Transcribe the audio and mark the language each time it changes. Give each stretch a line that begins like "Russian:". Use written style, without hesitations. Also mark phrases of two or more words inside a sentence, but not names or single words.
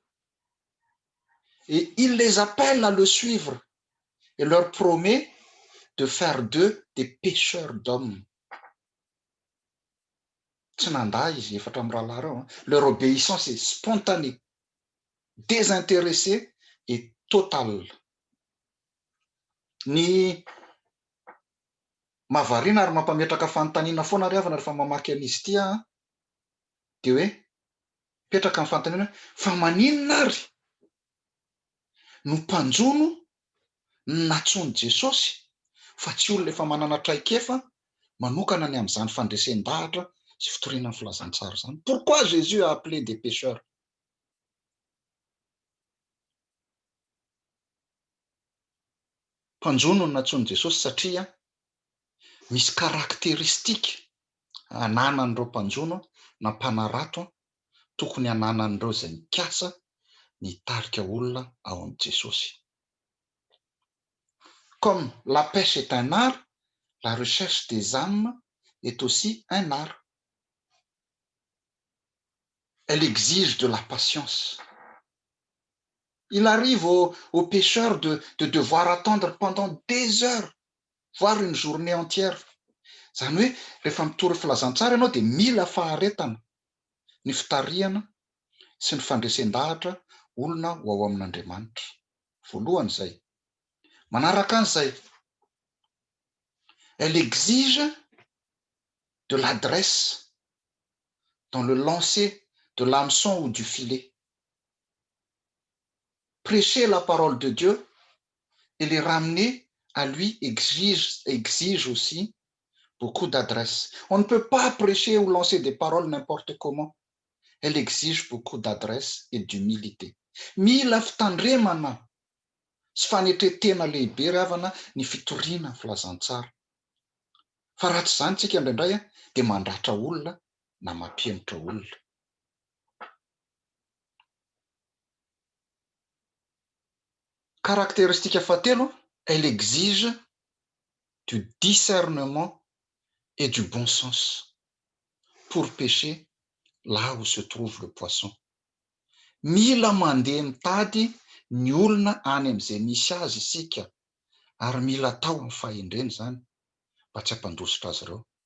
French: Et il les appelle à le suivre et leur promet de faire d'eux des pêcheurs d'hommes. Leur obéissance est spontanée, désintéressée et totale.
Malagasy: Ny mahavariana ary mampametraka fanontaniana foana ry havana rehefa mamaky an'izy ity dia hoe petraka amin'ny fanontaniana fa maninona ary no mpanjono natsony Jesosy fa tsy olona efa manana traikefa manokana ny amin'izany fandresen-dahatra sy fitorianany filazantsara zany.
French: Pourquoi Jésus a appelé des pécheurs?
Malagasy: Mpanjono no natsony Jesosy satria misy karakteristika ananan'ireo mpanjono na mpanarato tokony ananan'ireo izay mikasa nitarika olona ao am' Jesosy.
French: Comme la pêche est un art, la recherche des âmes est aussi un art. Elle exige de la patience. Il arrive aux pêcheurs de devoir attendre pendant des heures, voire une journée entière.
Malagasy: Zany hoe rehefa mitory filazantsara ianao dia mila faharetana ny fitariana sy ny fandresen-dahatra olona ho ao amin'Andriamanitra. Voalohany izay. Manaraka an'izay,
French: elle exige de l'adresse dans le lancer de l'hameçon ou du filet. Prêcher la parole de Dieu et les ramener à lui exige aussi beaucoup d'adresse. On ne peut pas prêcher ou lancer des paroles n'importe comment. Elle exige beaucoup d'adresse et d'humilité.
Malagasy: Mila fitandremana sy fanetretena lehibe ry havana ny fitoriana ny filazantsara. Fa raha tsy izany tsika indraindray dia mandratra olona na mampianatra olona. Caractéristique fahatelo,
French: elle exige du discernement et du bon sens pour pêcher là où se trouve le poisson.
Malagasy: Mila mandeha mitady ny olona any amin'izay misy azy isika ary mila atao amin'ny fahendreny zany mba tsy hampandositra azy ireo.